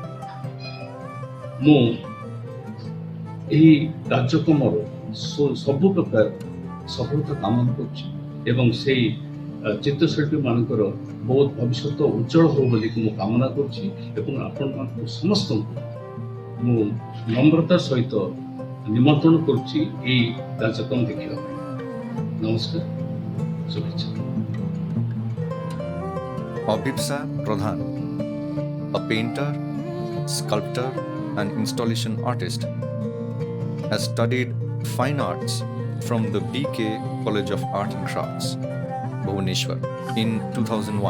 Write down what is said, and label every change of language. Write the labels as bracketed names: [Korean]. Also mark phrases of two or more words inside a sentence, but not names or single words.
[Odia] ମୁଁ ଏହି କାର୍ଯ୍ୟକ୍ରମର ସବୁ ପ୍ରକାର ସଫଳତା କାମନା କରୁଛି ଏବଂ ସେଇ ଚିତ୍ରଶିଳ୍ପୀ ମାନଙ୍କର ବହୁତ ଭବିଷ୍ୟତ ଉଜ୍ଜଳ ହଉ ବୋଲି ମୁଁ କାମନା କରୁଛି ଏବଂ ଆପଣମାନଙ୍କୁ ସମସ୍ତଙ୍କୁ ମୁଁ ନମ୍ରତାର ସହିତ ନିମନ୍ତ୍ରଣ କରୁଛି ଏହି କାର୍ଯ୍ୟକ୍ରମ ଦେଖିବା ପାଇଁ। ନମସ୍କାର, ଶୁଭେଚ୍ଛା। [English] Abhipsa Pradhan, a painter, sculptor and installation artist, has studied fine arts from the BK College of Art and Crafts, Bhubaneswar, in 2001.